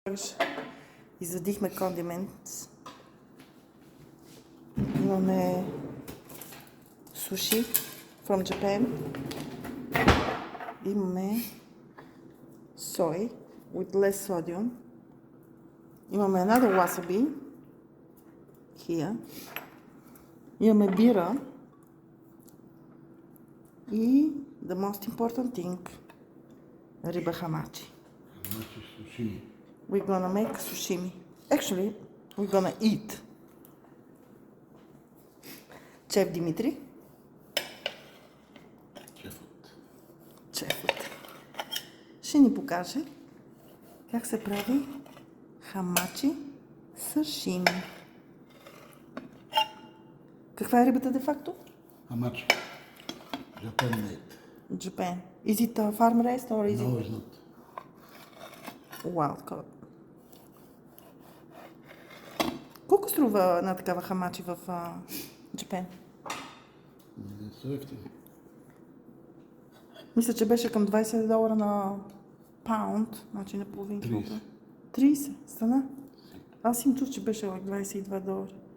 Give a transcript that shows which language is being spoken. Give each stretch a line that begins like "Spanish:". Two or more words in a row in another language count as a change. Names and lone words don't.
Bulgarian: Извадихме кондимент. Имаме суши
English: from Japan. Имаме soy with less sodium. Имаме another wasabi here.
Bulgarian: Имаме бира. И
English: the most important thing,
Bulgarian: риба хамачи. Хамачи сушими.
English: We're gonna make sushimi. Actually, we're gonna eat.
Bulgarian: Шеф Димитри. Шефът. Ще ни покаже как се прави хамачи сашими. Каква е рибата де-факто? Хамачи.
English: Japan made. Japan. Is it a farm raised or is No, it it's not. wild caught?
Bulgarian: Колко струва една такава хамачи в Japan? Не са ефтини. Мисля, че беше към $20 на паунд, значи на половин килограм. 30 стана? Аз им чух, че беше $22.